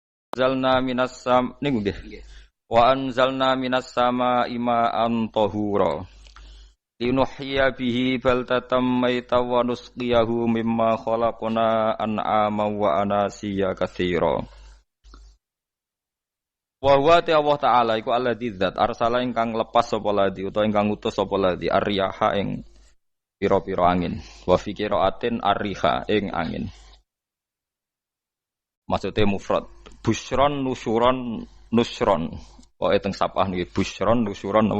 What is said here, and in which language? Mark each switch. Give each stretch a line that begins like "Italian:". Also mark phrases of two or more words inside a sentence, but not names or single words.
Arabic: أنزلنا من السما
Javanese: niku nggih.
Arabic: وأنزلنا من السماء ماء طهورا. لنحيي به بلدة ميتا ونسقيه مما خلقنا أنعاما وأناسي كثيرا. وهو
Javanese: ta Allah taala iku alladzi dzat arsala ingkang lepas sapa ladzi utawa ingkang ngutus sapa ladzi ar-riyaha ing pira-pira angin.
Arabic: وفي قراءة الريح
Javanese: ing angin.
Indonesian: Maksudnya mufrad.
Arabic: بشرا نشرا نشرا.
Javanese: Pokoke teng sapah niki
Arabic: بشرا نشرا
Javanese: napa?